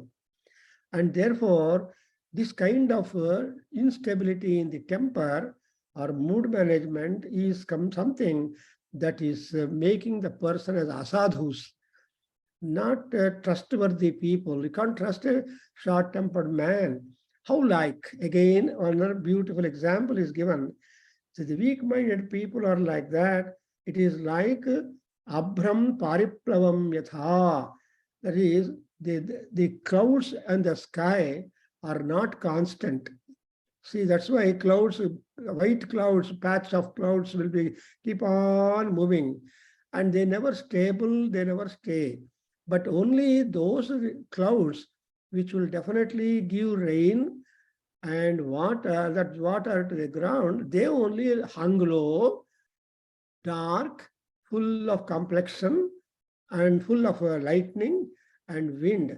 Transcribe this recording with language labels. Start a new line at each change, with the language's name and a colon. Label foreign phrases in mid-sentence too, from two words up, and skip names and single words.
English: And therefore, this kind of instability in the temper or mood management is something that is making the person as asadhus, not trustworthy people. You can't trust a short-tempered man. How like? Again, another beautiful example is given. So the weak-minded people are like that. It is like
Sanskrit: abhram pariplavam yatha.
English: That is, the clouds and the sky are not constant. See, that's why clouds, white clouds, patch of clouds will be keep on moving, and they never stable, they never stay. But only those clouds which will definitely give rain and water, that water to the ground, they only hung low, dark, full of complexion, and full of lightning and wind.